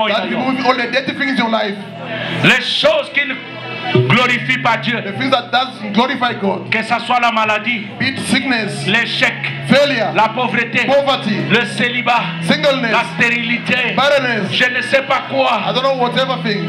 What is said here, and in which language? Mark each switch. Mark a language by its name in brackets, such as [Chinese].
[English] remove all the dirty things in your life. [French] Les choses qui ne glorifient pas Dieu. [English] The things that doesn't glorify God. [French] Que ça soit la maladie, [English] be it sickness, [French] l'échec, [English] failure, [French] la pauvreté, [English] poverty, [French] le célibat, [English] singleness, [French] la stérilité, [English] barrenness, [French] je ne sais pas quoi, [English] I don't know whatever thing,